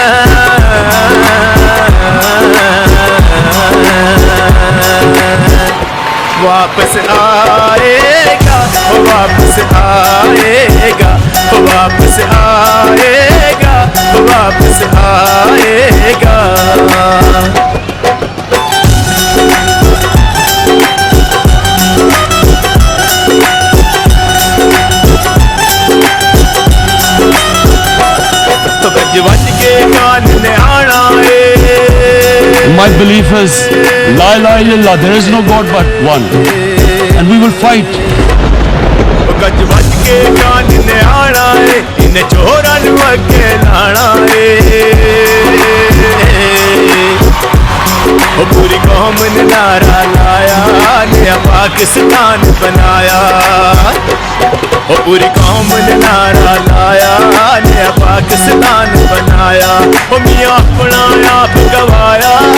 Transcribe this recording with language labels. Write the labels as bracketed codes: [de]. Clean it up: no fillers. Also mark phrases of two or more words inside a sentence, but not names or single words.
[ur] واپس آئے گا، وہ واپس آئے گا، وہ واپس آئے گا، وہ واپس آئے گا. [pa] تو گج وج کے کان نے آنا ہے. [en] My belief is, [ar] لا إله إلا الله, [en] there is no God but one. And we will fight. [pa] گج وج کے کان نے آنا ہے، ان چوراں نوں اگے لانا ہے. وہ پوری قوم نے نعرہ لایا نیا پاکستان بنایا وہ پوری قوم نے نعرہ لایا نیا پاکستان بنایا وہ میاں اپنا آپ گوایا